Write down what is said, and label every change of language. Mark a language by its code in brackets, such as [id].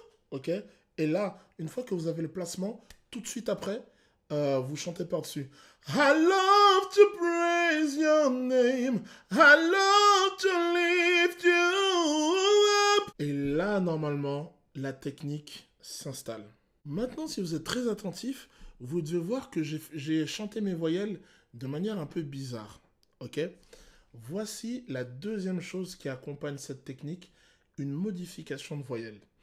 [fr] Ok? Et là, une fois que vous avez le placement, tout de suite après, vous chantez par-dessus. [en] I love to praise your name. I love to lift you up. [fr] Et là, normalement, la technique s'installe. Maintenant, si vous êtes très attentif, vous devez voir que j'ai chanté mes voyelles de manière un peu bizarre. Ok? Voici la deuxième chose qui accompagne cette technique, une modification de voyelles.